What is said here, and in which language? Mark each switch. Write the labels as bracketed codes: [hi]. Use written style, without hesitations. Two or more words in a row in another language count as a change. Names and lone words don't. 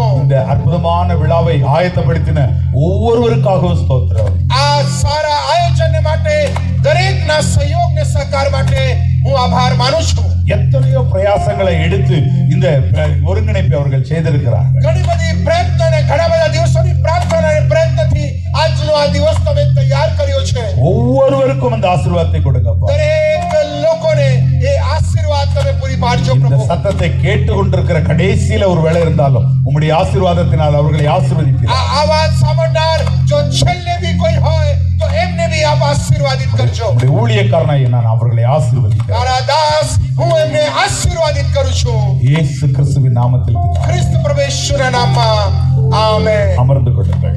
[ta] இந்த அற்புதமான விழாவை ஆயத்தப்படுத்தின ஒவ்வொருவருக்காகவும் ஸ்தோத்திரம். [gu] આ સારા આયોજનને માટે દરેકના સહયોગને સહકાર માટે હું આભાર માનું છું. [ta] எத்தனையோ பிரயாசங்களை எடுத்து இந்த ஒருங்கிணைப்பை அவர்கள் செய்திருக்கிறார்கள். [gu] ઘણી બધી પ્રયત્ન અને ઘણા બધા દિવસોની પ્રાર્થના અને પ્રયત્નથી આજનો આ દિવસ તમે તૈયાર કર્યો છે. [ta] ஒவ்வொருவருக்கும் அந்த ஆசீர்வாதத்தை கொடுங்கப்பா. [gu] દરેક લોકોને એ આશીર્વાદ તમે પૂરી પાડજો [ta] இந்த [gu] પ્રભુ. [ta] சத்தத்தை கேட்டுக்கொண்டிருக்கிற கடைசியில ஒரு வேளை இருந்தாலும் உம்முடைய ஆசீர்வாதத்தினால் அவர்களை ஆசீர்வதிப்பீர். [gu] આ આવાજ સાંભળનાર જો છેલ્લે બી કોઈ હોય તો એમને બી આપ આશીર્વાદિત કરજો. [ta] உம்முடைய ஊழியக்காரனாய் நான் அவர்களை ஆசீர்வதிக்கிறேன். [gu] તારા દાસ હું એમને આશીર્વાદિત કરું છું. [ta] இயேசு கிறிஸ்துவின் நாமத்தில் பிதாவே. [gu] ખ્રિસ્ત પ્રભુ યેશુના નામમાં આમેન. [ta] அமர்ந்து கொள்ளுங்கள்.